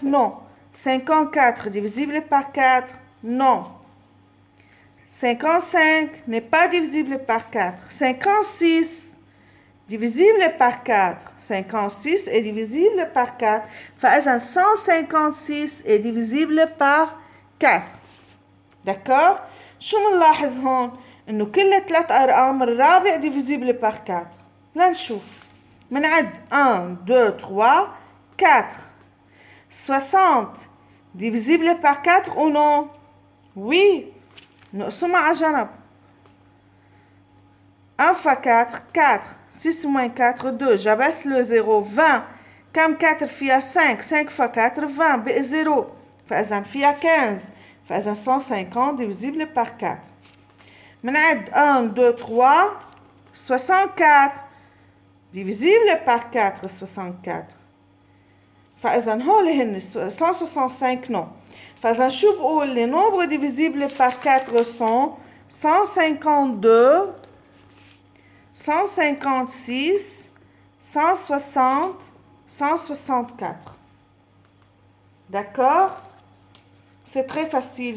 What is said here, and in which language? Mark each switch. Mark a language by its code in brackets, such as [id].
[fr] Non. 54 divisible par 4? Non. 55 n'est pas divisible par 4. 56 divisible par 4. 56 est divisible par 4. فإذا 156 est divisible par 4. [ar] d'accord؟ شو منلاحظ هون؟ إنه كل 3 أرقام الرابع divisible par 4. لنشوف. منعد 1, 2, 3, 4. [fr] 60 divisible par 4 ou non? Oui. نقسمها على جنب. 1 fois 4, 4. 6 moins 4, 2. j'abaisse le 0. 20. [ar] كم 4 فيها 5. 5 fois 4, 20. بقي 0. فإذا فيها 15. [fr] فإذا 150 divisible par 4. منعد 1, 2, 3. 64 divisible par 4. 64. [ar] فإذا هول هن 165 non. [fr] فإذا شو بقول les nombres divisibles par 4 sont 152, 156, 160, 164. D'accord? C'est très facile.